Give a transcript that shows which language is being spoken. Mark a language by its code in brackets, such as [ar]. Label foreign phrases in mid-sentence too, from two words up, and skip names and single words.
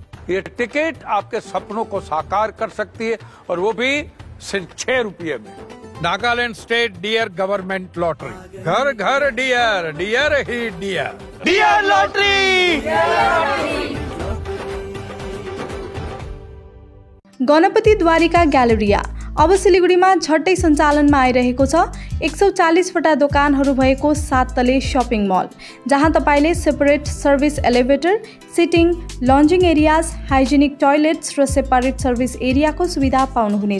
[hi] ये टिकट आपके सपनों को साकार कर सकती है और वो भी सिर्फ 6 रुपये में। नागालैंड स्टेट डियर गवर्नमेंट लॉटरी, घर घर डियर, डियर ही डियर। डियर लॉटरी। [ne] गणपति द्वारिका ग्यालेरिया अब सिलिगुडीमा झट्टै सञ्चालनमा आइरहेको छ। 140 वटा दोकानहरू भएको 7 तले [en] shopping mall, [ne] जहाँ तपाईले [en] separate service elevator, sitting, lounging areas, hygienic toilets [ne] र [en] separate service areaको [ne] सुविधा पाउनुहुनेछ।